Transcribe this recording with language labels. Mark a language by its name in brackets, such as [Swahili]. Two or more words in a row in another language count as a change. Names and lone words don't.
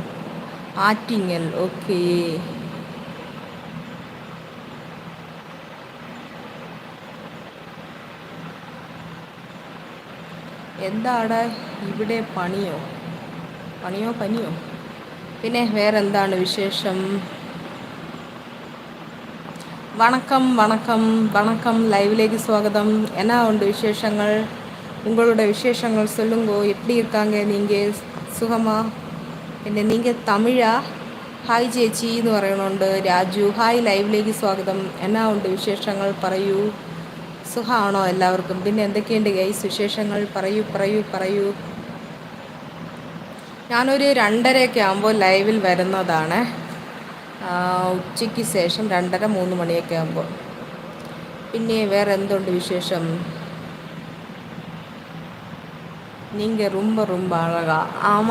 [Malayalam] ആറ്റിങ്ങൽ. ഓക്കെ. എന്താണ് ഇവിടെ? പനിയോ? പിന്നെ വേറെന്താണ് വിശേഷം? വണക്കം. ലൈവിലേക്ക് സ്വാഗതം. എന്നാ ഉണ്ട് വിശേഷങ്ങൾ? [Tamil] உங்களோட விசேஷங்கள் சொல்லுங்கோ. எப்படி இருக்காங்க நீங்கள்? [Malayalam] സുഖമാ? പിന്നെ നിങ്ങൾ തമിഴാ? ഹായ് ചേച്ചി എന്ന് പറയണുണ്ട്. രാജു ഹായ്, ലൈവിലേക്ക് സ്വാഗതം. എന്നാ ഉണ്ട് വിശേഷങ്ങൾ? പറയൂ. സുഖമാണോ എല്ലാവർക്കും? പിന്നെ എന്തൊക്കെയുണ്ട് ഗൈസ് വിശേഷങ്ങൾ? പറയൂ. ഞാനൊരു 2:30 ആകുമ്പോൾ ലൈവിൽ വരുന്നതാണ്. ഉച്ചയ്ക്ക് ശേഷം 2:30-3 മണിയൊക്കെ ആകുമ്പോൾ. പിന്നെ വേറെ എന്തുണ്ട് വിശേഷം? [Tamil] நீங்கள் ரொம்ப அழகா. ஆமாம்.